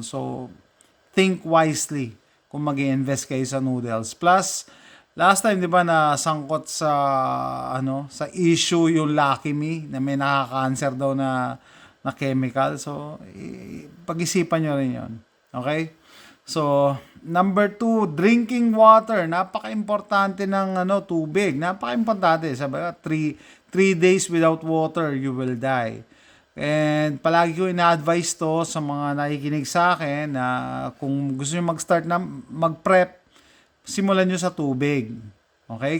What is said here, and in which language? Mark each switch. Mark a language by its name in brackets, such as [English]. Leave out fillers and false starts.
[Filipino] So, think wisely kung mag-i-invest kayo sa noodles. Plus, last time 'di ba na sangkot sa sa issue yung Lucky Me na may nakaka-cancer daw na chemical. So pag-isipan niyo rin 'yon. Okay? So number 2, drinking water. Napaka-importante ng tubig. Napaka-importante. Sabi ko [English] 3 days without water you will die. [Filipino] And palagi ko ina-advise to sa mga nakikinig sa akin na kung gusto niyo mag-start na mag-prep, simulan nyo sa tubig. Okay?